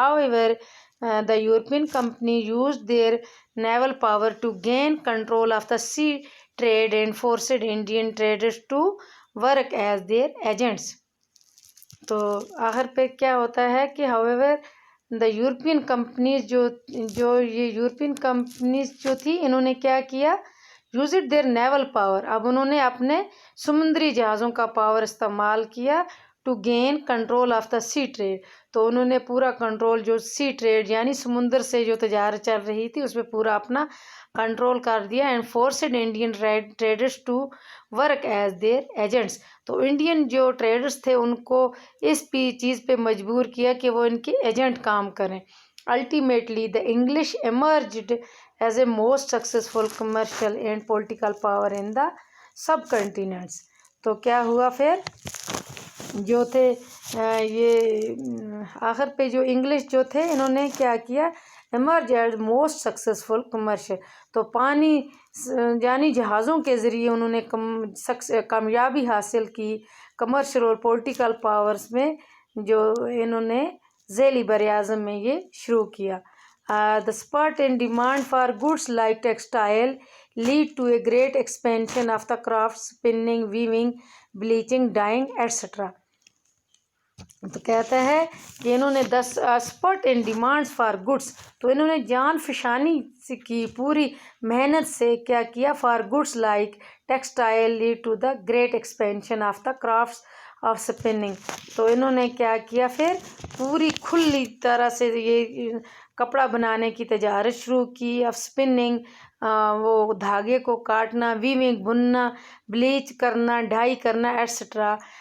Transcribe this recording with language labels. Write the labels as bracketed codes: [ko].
[en] However, the European company used their naval power to gain control of the sea trade and forced Indian traders to work as their agents. [ur] تو آخر پہ کیا ہوتا ہے کہ [en] however the European companies [ur] جو یہ European companies جو تھی انہوں نے کیا کیا [en] Use it their naval power. [ur] اب انہوں نے اپنے سمندری جہازوں کا پاور استعمال کیا [en] To gain control of the sea trade. [ur] تو انہوں نے پورا کنٹرول جو سی ٹریڈ یعنی سمندر سے جو تجارت چل رہی تھی اس پہ پورا اپنا کنٹرول کر دیا [en] And forced Indian traders to work as their agents. [ur] تو انڈین جو ٹریڈرس تھے ان کو اس چیز پہ مجبور کیا کہ وہ ان کے ایجنٹ کام کریں. [en] Ultimately the English emerged as a most successful commercial and political power in the subcontinents. [ur] تو کیا ہوا پھر جو تھے یہ آخر پہ جو انگلش جو تھے انہوں نے کیا کیا [en] Emerge as most successful commercial. [ur] تو پانی یعنی جہازوں کے ذریعے انہوں نے کامیابی حاصل کی کمرشل اور پولیٹیکل پاورز میں جو انہوں نے ذیلی بر اعظم میں یہ شروع کیا. [en] The spurt in demand for goods like textile lead to a great expansion of the crafts spinning, weaving, bleaching, dyeing, etc. [ur] تو کہتا ہے کہ انہوں نے [en] spurt in demand for goods [ur] تو انہوں نے جان فشانی کی پوری محنت سے کیا کیا [en] for goods like textile lead to the great expansion of the crafts of spinning. [ur] تو انہوں نے کیا کیا پھر پوری کھلی طرح سے یہ کپڑا بنانے کی تجارت شروع کی. آف اسپننگ وہ دھاگے کو کاٹنا, ویونگ بننا, بلیچ کرنا, ڈائی کرنا ایٹسٹرا.